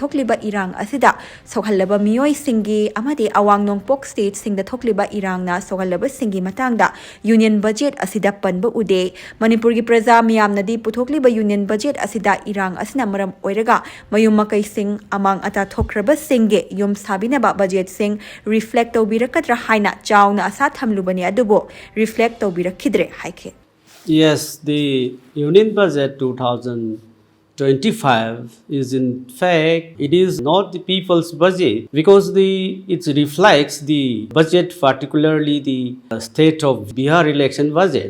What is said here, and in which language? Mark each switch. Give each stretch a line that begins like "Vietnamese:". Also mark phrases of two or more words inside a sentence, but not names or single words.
Manipuri: thokli ba irang asida sokhallaba miyoi singi amade awang nongpok state singda thokliba irangna sogalaba singi matangda
English: union budget
Manipuri: asida panba ude Manipur gi praja miyamna di puthokliba
English: union budget
Manipuri: asida irang asina maram oiraga mayum makai sing amang ata thokraba singe yum sabina ba budget sing reflect tawbirakadra haina chawna asa thamlubani adubo reflect tawbirakhidre haike.
English: Yes, the union budget 2025 is in fact, it is not the people's budget because it reflects the budget, particularly the state of Bihar election budget.